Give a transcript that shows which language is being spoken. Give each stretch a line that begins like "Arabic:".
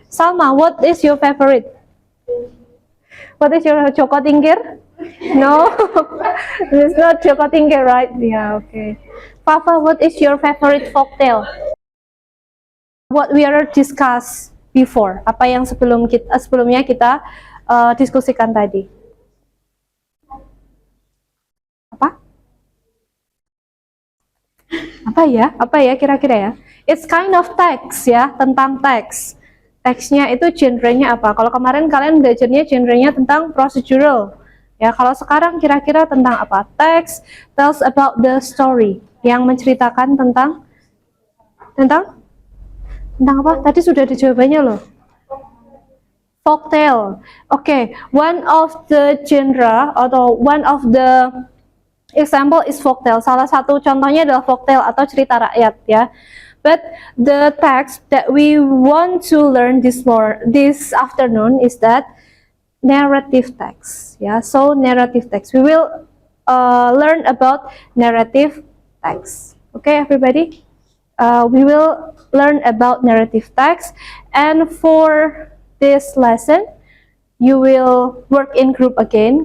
English: Salma, what is your favorite? What is your Joko Tingkir? No, it's not Joko Tingkir, right? Yeah, okay. Papa, what is your favorite folktale? What we are discussed before?
Indonesian: Apa yang sebelumnya kita diskusikan tadi? Apa? Apa ya kira-kira ya?
English: It's kind of text
Indonesian: ya, tentang teks. Teksnya itu genrenya apa? Kalau kemarin kalian belajarnya genrenya tentang procedural. Ya, kalau sekarang kira-kira tentang apa?
English: Text tells about the story,
Indonesian: yang menceritakan tentang apa? Tadi sudah ada jawabannya loh. Folktale.
English: Okay, one of the genre atau one of the example is folktale.
Indonesian: Salah satu contohnya adalah folktale atau cerita rakyat ya.
English: But the text that we want to learn this afternoon is that narrative text. Yeah, so narrative text. We will learn about narrative text. Okay, everybody. We will learn about narrative text, and for this lesson, you will work in group again.